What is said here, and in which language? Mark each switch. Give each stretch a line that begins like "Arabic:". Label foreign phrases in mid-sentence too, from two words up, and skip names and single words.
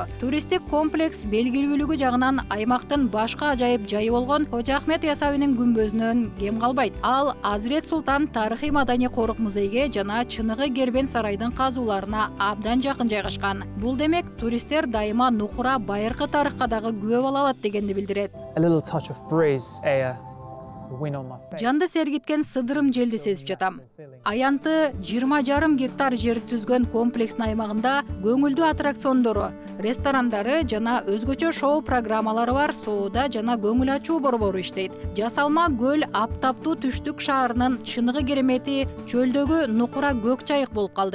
Kyrgyz: Туристтик комплекс белгилүүлүгү жагынан аймактын башка ажайып жайы болгон Кожо Ахмет Ясавинин күмбөзүнөн кем калбайт. Ал Азирет Султан тарыхый маданий корук музейге жана чыныгы Кербен сарайдын казууларына абдан жакын жайгашкан. Бул демек туристтер дайыма нукура байыркы тарыхка дагы күбө боло алат дегенди билдирет.
English: A little touch of breeze air.
Kyrgyz: Жанды сергиткен сыдырым желди сезип жатам. Аянты 20,5 гектар жерди түзгөн комплекстин аймагында көңүлдүү аттракциондору, ресторандары жана өзгөчө шоу программалары бар соода жана көңүл ачуу борбору иштейт. Жасалма көл аптаптуу түштүк шаарынын чыныгы керемети чөлдөгү нукура көк чайык болуп калды.